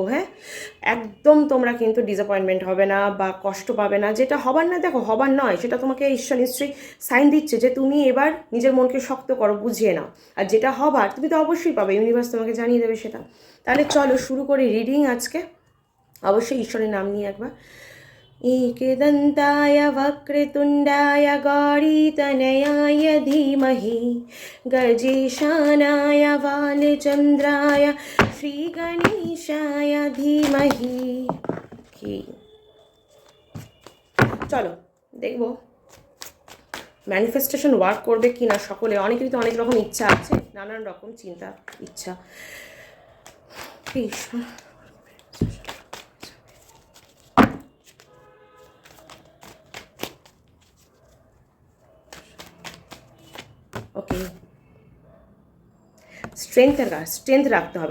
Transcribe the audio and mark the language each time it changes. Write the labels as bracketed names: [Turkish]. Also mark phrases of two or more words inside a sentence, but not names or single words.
[Bangla] হ্যাঁ, একদম তোমরা কিন্তু ডিসঅ্যাপয়েন্টমেন্ট হবে না বা কষ্ট পাবে না। যেটা হবার না, দেখো হবার নয়, সেটা তোমাকে ঈশ্বর নিশ্চয়ই সাইন দিচ্ছে যে তুমি এবার নিজের মনকে শক্ত করো, বুঝিয়ে নাও। আর যেটা হবার তুমি তো অবশ্যই পাবে, ইউনিভার্স তোমাকে জানিয়ে দেবে সেটা। তাহলে চলো শুরু করি রিডিং আজকে। অবশ্যই ঈশ্বরের নাম নিয়ে একবার। [Sanskrit] एकदन्ताय वक्रतुण्डाय गौरीतनयाय धीमहि गजेशानाय बालचन्द्राय श्रीगणेशाय धीमहि। [Bangla] চলো দেখবো [English] manifestation work [Bangla] করবে কি না। সকলে, অনেকেরই তো অনেক রকম ইচ্ছা আছে, নানান রকম চিন্তা ইচ্ছা। ওকে, স্ট্রেংথ রাখতে হবে।